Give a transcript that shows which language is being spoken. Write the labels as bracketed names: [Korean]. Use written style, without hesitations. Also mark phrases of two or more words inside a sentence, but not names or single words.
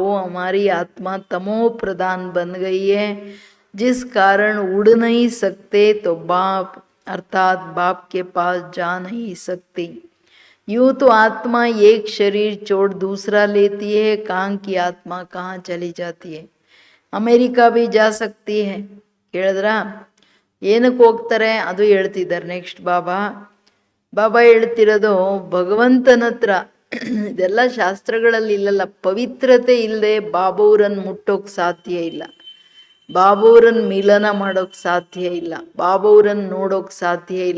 [Hindi] हमारी आत्मा तमो प्रधान बन गई है, जिस कारण उड़ नहीं सकते, तो बाप अर्थात बाप के पास जा नहीं सकती। यूं तो आत्मा एक शरीर छोड़ दूसरा लेती है, कहाँ की आत्मा कहाँ चली जाती है। अमेरिका भी जा सकती है। ಕೇಳಿದ್ರಾ? [Kannada] ಏನಕ್ಕೆ ಹೋಗ್ತಾರೆ ಅದು ಹೇಳ್ತಿದ್ದಾರೆ ನೆಕ್ಸ್ಟ್ ಬಾಬಾ ಹೇಳ್ತಿರೋದು ಭಗವಂತನ ಹತ್ರ। ಇದೆಲ್ಲ ಶಾಸ್ತ್ರಗಳಲ್ಲಿ ಇಲ್ಲಲ್ಲ। ಪವಿತ್ರತೆ ಇಲ್ಲದೆ ಬಾಬಾವ್ರನ್ನ ಮುಟ್ಟೋಕ್ ಸಾಧ್ಯ ಇಲ್ಲ, ಬಾಬಾವ್ರನ್ನ ಮಿಲನ ಮಾಡೋಕ್ ಸಾಧ್ಯ ಇಲ್ಲ, ಬಾಬಾವ್ರನ್ನ ನೋಡೋಕ್ ಸಾಧ್ಯ ಇಲ್ಲ।